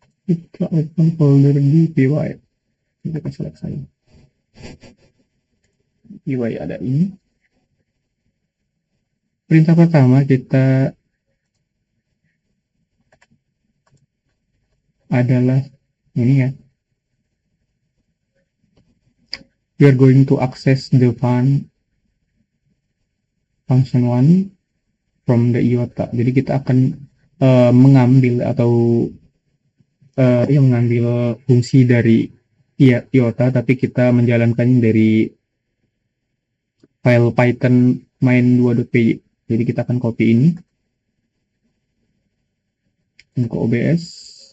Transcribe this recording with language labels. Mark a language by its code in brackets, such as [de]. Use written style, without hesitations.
[id] Kita open folder di py. Kita select saja. Py ada ini. Perintah pertama kita adalah ini ya. [en] We are going to access the function 1 from the IOTA. [id] Jadi kita akan mengambil atau mengambil fungsi dari IOTA, tapi kita menjalankannya dari file Python main2.py. Jadi kita akan copy ini ke OBS.